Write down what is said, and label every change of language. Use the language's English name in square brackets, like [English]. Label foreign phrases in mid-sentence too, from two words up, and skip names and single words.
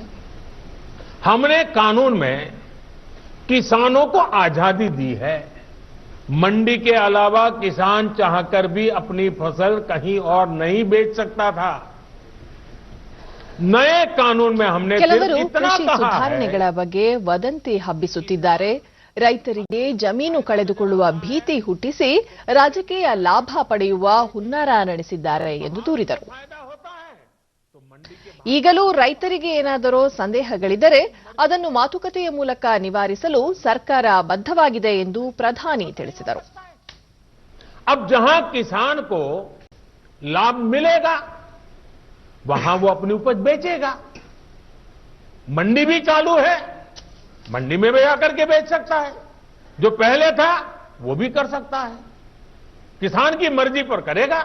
[Hindi] हमने कानून में किसानों को आजादी दी है। मंडी के अलावा किसान चाहकर भी अपनी फसल कहीं और नहीं बेच सकता था। नए कानून में हमने [Kannada] ಕೆಲವರು [Hindi] सिर्फ इतना [Kannada] ಕೃಷಿ [Hindi] कहा है, [Kannada] ಸುಧಾರಣೆಗಳ ಬಗ್ಗೆ ವದಂತಿ ಹಬ್ಬಿಸುತ್ತಿದ್ದಾರೆ. ರೈತರಿಗೆ ಜಮೀನು ಕಳೆದುಕೊಳ್ಳುವ ಭೀತಿ ಹುಟ್ಟಿಸಿ ರಾಜಕೀಯ ಲಾಭ ಪಡೆಯುವ ಹುನ್ನಾರ ನಡೆಸಿದ್ದಾರೆ ಎಂದು ದೂರಿದರು. [Hindi] फायदा होता है तो मंडी के [Kannada] ಈಗಲೂ ರೈತರಿಗೆ ಏನಾದರೂ ಸಂದೇಹಗಳಿದ್ದರೆ ಅದನ್ನು ಮಾತುಕತೆಯ ಮೂಲಕ ನಿವಾರಿಸಲು ಸರ್ಕಾರ ಬದ್ಧವಾಗಿದೆ ಎಂದು ಪ್ರಧಾನಿ ತಿಳಿಸಿದರು. [Hindi] अब जहां किसान को लाभ मिलेगा वहां वो अपनी उपज बेचेगा। मंडी भी चालू है, मंडी में भी आकर के बेच सकता है। जो पहले था वो भी कर सकता है, किसान की मर्जी पर करेगा।